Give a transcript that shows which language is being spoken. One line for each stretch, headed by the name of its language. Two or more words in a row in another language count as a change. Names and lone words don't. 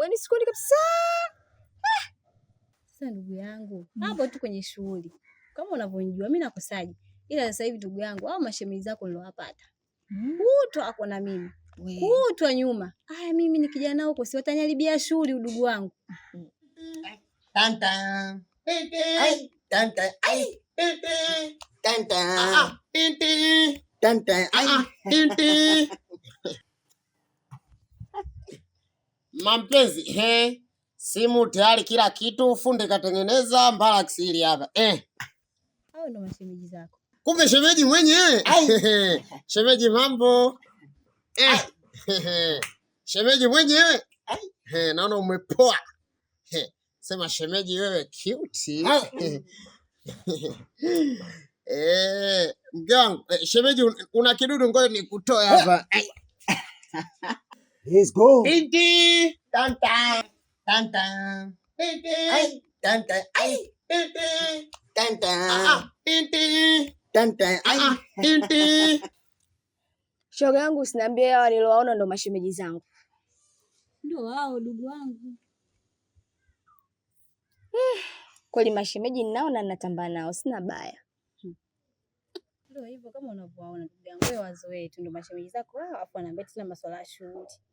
Swahili: Yaani sikuoni kabisa. Sasa ndugu yangu, hapo tu kwenye shughuli. Kama unavyonijua mimi nakosaje? Ila sasa hivi ndugu yangu, au mashemeji zako nilowapata. Kutwa ako na mimi. Kutwa nyuma. Aya, mimi nikija nao huko si wataniharibia shughuli udugu wangu. Tanta. Ai, tanta. Ai. Tanta. Tanta. Ai. Mampenzi, simu tayari, kila kitu fundi katengeneza mpaka kisiri hapa. Hao ndo mashemeji zako. Kumbe shemeji mwenyewe. Shemeji mambo. Shemeji mwenyewe. Naona umepoa. Sema shemeji wewe cute. Mke wangu, shemeji una kidudu, ngoja nikutoe hapa.
English: Let's go.
Swahili: Binti. Tanta. Tanta. Binti. Ai, tanta. Ai. Binti. Tanta. Binti. Tanta. Ai. Binti. Shoga yangu usiniambie hawa niliowaona ndo mashemeji zangu. Ndio wao ndugu wangu. Kweli mashemeji ninao na natamba nao, sina baya. Ndio hivyo kama unavyoona ndugu yangu, wewe wazoee tu ndo mashemeji zako wao, afu anaambia tena masuala ya shughuli.